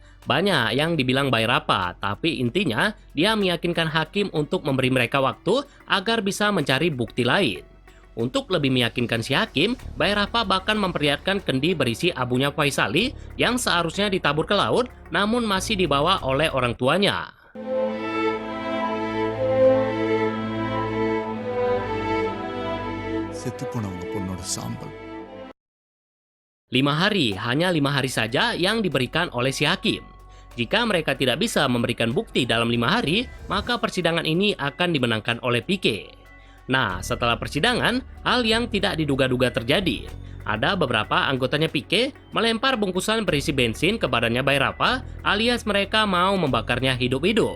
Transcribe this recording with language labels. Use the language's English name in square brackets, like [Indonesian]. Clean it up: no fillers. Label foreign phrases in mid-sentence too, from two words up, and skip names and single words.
[Indonesian] Banyak yang dibilang Bayrapa, tapi intinya dia meyakinkan hakim untuk memberi mereka waktu agar bisa mencari bukti lain. Untuk lebih meyakinkan si hakim, Bayrapa bahkan memperlihatkan kendi berisi abunya Faisali yang seharusnya ditabur ke laut, namun masih dibawa oleh orang tuanya. [Tamil] செத்து போனவங்க பொண்ணோட சாம்பல் [Indonesian] 5 hari, hanya 5 hari saja yang diberikan oleh si hakim. Jika mereka tidak bisa memberikan bukti dalam 5 hari, maka persidangan ini akan dimenangkan oleh Pique. Nah, setelah persidangan, hal yang tidak diduga-duga terjadi. Ada beberapa anggotanya Pique melempar bungkusan berisi bensin ke badannya Bayrapa, alias mereka mau membakarnya hidup-hidup.